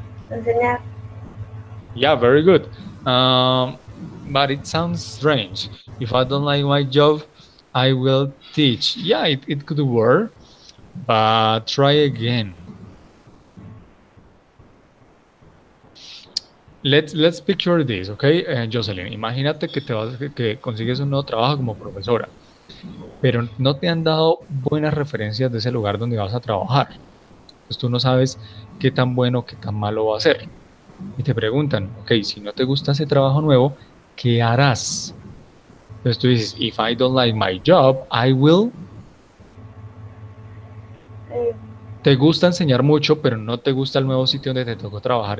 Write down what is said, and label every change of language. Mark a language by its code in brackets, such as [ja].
[es] enseñar. [en] Yeah, very good. But it sounds strange. If I don't like my job, I will teach. Yeah, it could work, but try again. Let's picture this, okay, [es] Jocelyn. Imagínate que consigues un nuevo trabajo como profesora. pero no te han dado buenas referencias de ese lugar donde vas a trabajar. Pues tú no sabes qué tan bueno, qué tan malo va a ser. Y te preguntan, ok, si no te gusta ese trabajo nuevo, ¿qué harás? Entonces tú dices, [en] if I don't like my job, I will. Eh, [es] Te gusta enseñar mucho, pero no te gusta el nuevo sitio donde te tocó trabajar.